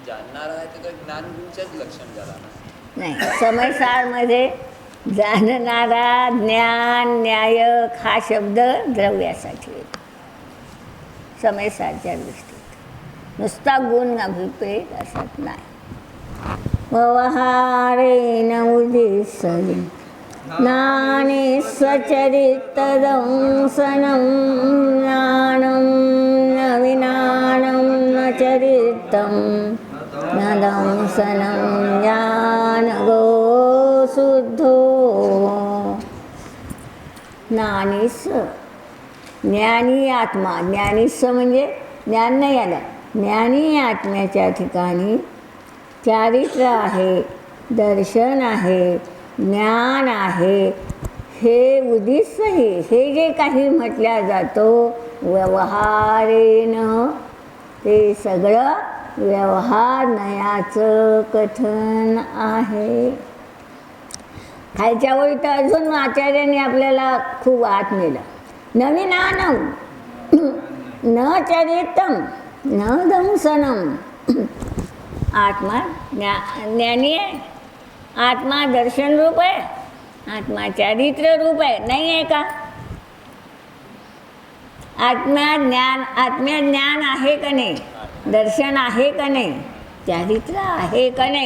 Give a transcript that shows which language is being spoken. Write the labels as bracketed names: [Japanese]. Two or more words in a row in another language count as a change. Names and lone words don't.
[Marathi] जाणणारा आहे तर ज्ञानगुणच्याच लक्षण झाला ना? नाही, समयसारमध्ये जाणणारा, ज्ञान, न्यायक हा शब्द द्रव्यासाठी येतो समयसारच्या दृष्टीत. नुसता गुण अभिप्रेत असत नाही. [Prakrit languages] व्यवहारेण उदिसति ज्ञाने स्वचरितदंसनं ज्ञानं न विज्ञानं न चरितं न दंसनं ज्ञानगो शुद्धो. [Marathi] ज्ञानीस ज्ञानी आत्मा, ज्ञानीस म्हणजे ज्ञान नाही आलं, ज्ञानी आत्म्याच्या ठिकाणी चारित्र्य आहे, दर्शन आहे, ज्ञान आहे. हे उद्दिष्टही हे जे काही म्हटल्या जातो व्यवहारेनं, ते सगळं व्यवहार नयाचं कथन आहे. खालच्या ओळी तर अजून आचार्यांनी आपल्याला खूप आत नेलं. [Prakrit languages] नविनानं न चरितं न दंसनं. [Marathi] आत्मा ज्ञानी आहे, आत्मा दर्शन रूप आहे, आत्मा चारित्र्य रूप आहे, नाही आहे का? आत्म्या ज्ञान आहे का नाही? दर्शन आहे का नाही? चारित्र्य आहे का नाही?